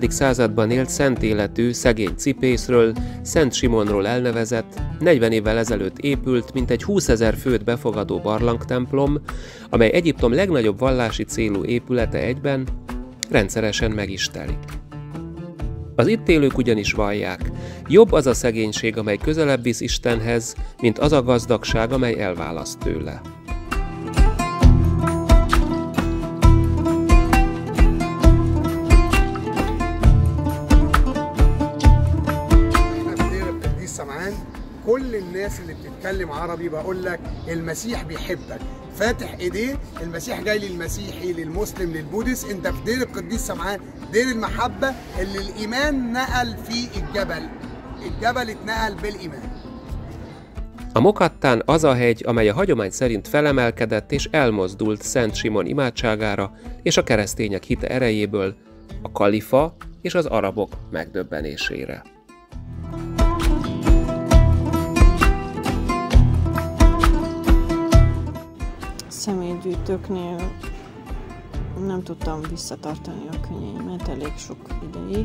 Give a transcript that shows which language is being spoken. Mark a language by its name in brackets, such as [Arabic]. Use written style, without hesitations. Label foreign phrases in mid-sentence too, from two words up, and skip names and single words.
[Hungarian] században élt szent életű, szegény cipészről, Szent Simonról elnevezett, 40 évvel ezelőtt épült, mintegy 20 000 főt befogadó barlangtemplom, amely Egyiptom legnagyobb vallási célú épülete egyben, rendszeresen meg is telik. Az itt élők ugyanis vallják, jobb az a szegénység, amely közelebb visz Istenhez, mint az a gazdagság, amely elválaszt tőle. [Arabic] كل الناس اللي بتتكلم عربي بقول لك المسيح بيحبك فاتح ايديه المسيح جاي للمسيحي للمسلم للبودس انت في دير القديس سمعان دير المحبه اللي الايمان نقل فيه الجبل اتنقل بالايمان. [Hungarian] A Mokattán az a hegy, amely a hagyomány szerint felemelkedett és elmozdult Szent Simon imádságára és a keresztények hite erejéből, a kalifa és az arabok megdöbbenésére. Személygyűjtőknél nem tudtam visszatartani a könnyeimet elég sok ideig.